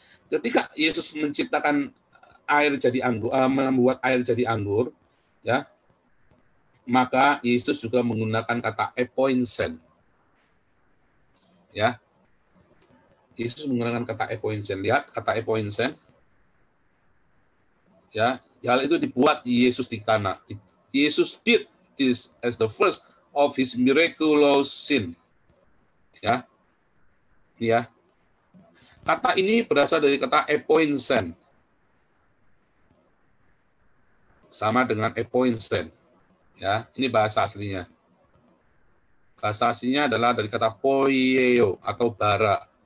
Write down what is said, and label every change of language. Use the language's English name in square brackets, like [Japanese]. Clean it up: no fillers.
[Indonesian] Ketika Yesus menciptakan air jadi anggur, membuat air jadi anggur, ya, maka Yesus juga menggunakan kata epoinsen, ya. Yesus menggunakan kata epoinsen. Lihat kata epoinsen. Ya, hal itu dibuat Yesus di Kana. [English] Yesus did this as the first of his miraculous sin. [Indonesian] Ya. Ya. Kata ini berasal dari kata epoinsen. Sama dengan epoinsen. Ya, ini bahasa aslinya. Bahasa aslinya adalah dari kata poieo atau bara.